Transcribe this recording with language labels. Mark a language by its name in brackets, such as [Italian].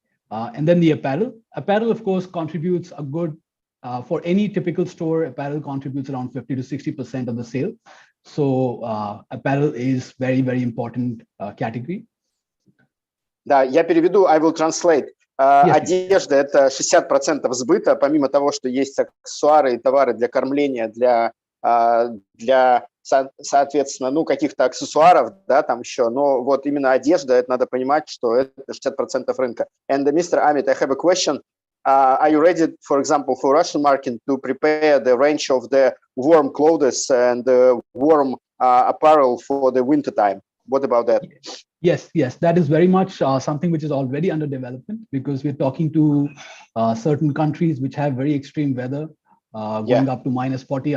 [English] And then the apparel. Apparel, of course, contributes a good, for any typical store, apparel contributes around 50 to 60% of the sale. So apparel is very, very important category. [Russian] Да, я переведу, [English] I will translate. [Russian] Одежда – это 60% сбыта, помимо того, что есть аксессуары и товары для кормления, для соответственно, ну, каких-то аксессуаров, да, там еще, но вот именно одежда, это надо понимать, что это 60% рынка. [English] And Mr. Amit, I have a question. Are you ready, for example, for Russian market to prepare the range of the warm clothes and the warm apparel for the winter time? What about that? Yes, yes, that is very much something which is already under development, because we're talking to certain countries which have very extreme weather, going up to -40.